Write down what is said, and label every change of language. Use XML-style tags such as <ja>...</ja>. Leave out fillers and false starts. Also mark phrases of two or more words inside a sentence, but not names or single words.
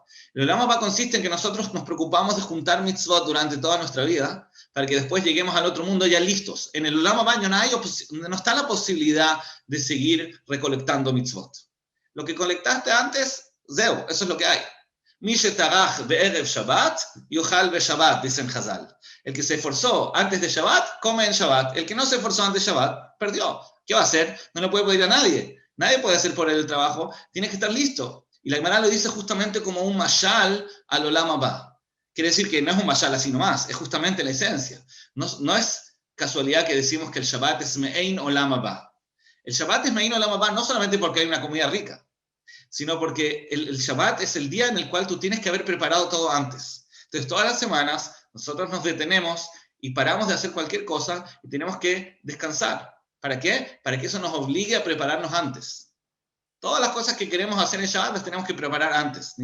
<es>El</es> <he>עולם הבא</he> <es>consiste en que nosotros nos preocupamos de juntar mitzvot durante toda nuestra vida, para que después lleguemos al otro mundo ya listos. En el</es> <he>עולם הבא</he> <es>no está la posibilidad de seguir recolectando mitzvot. Lo que colectaste antes, zeu, eso es lo que hay.</es> <he>מי שטרח בערב שבת יאכל בשבת,</he> <es>dicen Hazal. El que se esforzó antes de Shabbat, come en Shabbat. El que no se esforzó antes de Shabbat, perdió. ¿Qué va a hacer? No le puede pedir a nadie. Nadie puede hacer por él el trabajo. Tiene que estar listo. Y la Gemara lo dice justamente como un mashal al</es> <he>עולם הבא.</he> <es>Quiere decir que no es un mashal así nomás, es justamente la esencia. No es casualidad que decimos que el Shabbat es</es> <he>מעין עולם הבא.</he> <es>El Shabbat es</es> <he>מעין עולם הבא</he> <es>no solamente porque hay una comida rica, sino porque el Shabbat es el día en el cual tú tienes que haber preparado todo antes. Entonces, todas las semanas nosotros nos detenemos y paramos de hacer cualquier cosa y tenemos que descansar. ¿Para qué? Para que eso nos obligue a prepararnos antes. Todas las cosas que queremos hacer en Shabbat las tenemos que preparar antes.</es>